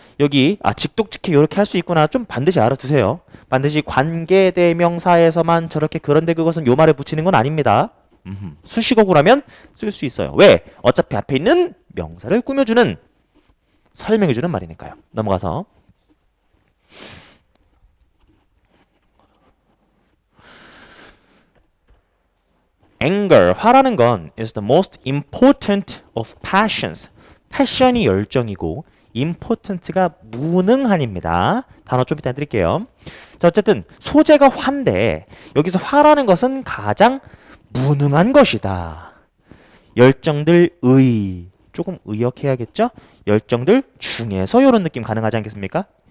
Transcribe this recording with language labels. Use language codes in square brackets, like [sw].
[ko] 여기 직독직해 이렇게 할 수 있구나. 좀 반드시 알아두세요. 반드시 관계대명사에서만 저렇게 그런데 그것은 요 말에 붙이는 건 아닙니다. 수식어구라면 쓸 수 있어요. 왜? 어차피 앞에 있는 명사를 꾸며주는 설명해주는 말이니까요. [en] 넘어가서 anger, [ko] 화라는 건 [en] is the most important of passions. [ko] 패션이 열정이고 important가 무능한입니다. 단어 좀 이따 드릴게요. 자, 어쨌든 소재가 화인데 여기서 화라는 것은 가장 무능한 것이다. 열정들의 조금 의역해야겠죠? 열정들 중에서 이런 느낌 가능하지 않겠습니까?